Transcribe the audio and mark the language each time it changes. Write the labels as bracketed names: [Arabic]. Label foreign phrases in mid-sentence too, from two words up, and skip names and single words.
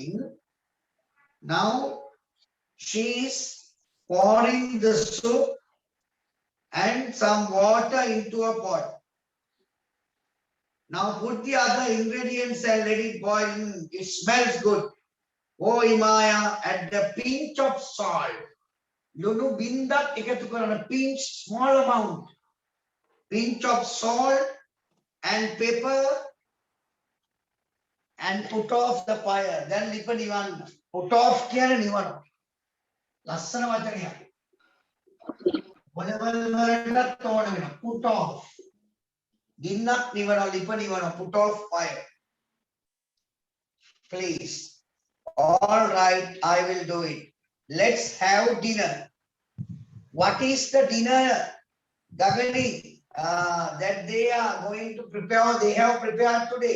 [English] Now she's pouring the soup and some water into a pot. Now put the other ingredients and let it boil. It smells good. Oh Imaya, add the pinch of salt. [Sinhala] ලුණු බින්දක් එකතු කරන pinch, [English] small amount. Pinch of salt and pepper and put off the fire. [Sinhala] Then ලිප නිවන්. [English] Put off [Sinhala] කියන නිවන්. ලස්සන වචනය. [English] Put off. [Sinhala] ගින්නක් නිවන, ලිප නිවන, [English] put off fire. Please. All right, I will do it. Let's have dinner. What is the dinner, Gagani, that they are going to prepare? They have prepared today.